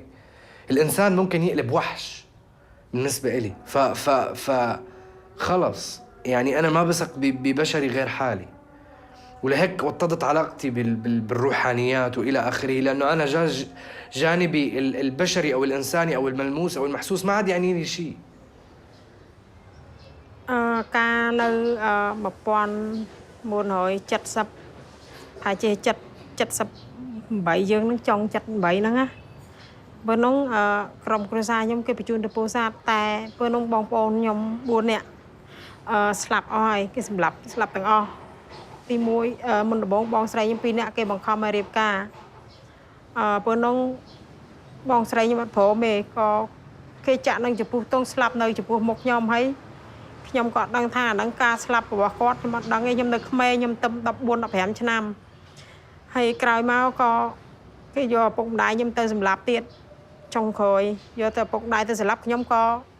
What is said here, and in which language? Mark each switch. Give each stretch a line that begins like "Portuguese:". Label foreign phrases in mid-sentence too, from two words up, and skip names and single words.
Arabic: الانسان ممكن يقلب وحش بالنسبه إلي، خلص يعني انا ما بثق ببشري غير حالي. ولهيك وطدت علاقتي بالروحانيات والى اخره، لانه انا جانبي البشري او الانساني او الملموس او المحسوس ما عاد يعني لي شيء.
Khmer: كان 1970 ហើយជា78យើងនឹងចង់78ហ្នឹងណាបើនោះក្រុមគ្រួសារខ្ញុំគេបញ្ជូនទៅពោធិ៍សាត់តែពេលនោះបងប្អូនខ្ញុំ4នាក់ ស្លាប់អស់ហើយគេសម្លាប់ទាំងអស់ទី1មុនដំបូងបងស្រីខ្ញុំ2នាក់គេបង្ខំឲ្យរៀបការពេលនោះបងស្រីខ្ញុំអត់ព្រមទេក៏គេចាក់នឹងចំពោះទងស្លាប់នៅចំពោះមុខខ្ញុំហើយខ្ញុំក៏អត់ដឹងថាអាហ្នឹងការស្លាប់របស់គាត់ខ្ញុំអត់ដឹងទេខ្ញុំនៅក្មេងខ្ញុំទៅ14 15ឆ្នាំហើយក្រោយមកក៏គេយកឪពុកម្ដាយខ្ញុំទៅសម្លាប់ទៀតចុងក្រោយយកទៅឪពុកម្ដាយទៅសម្លាប់ខ្ញុំក៏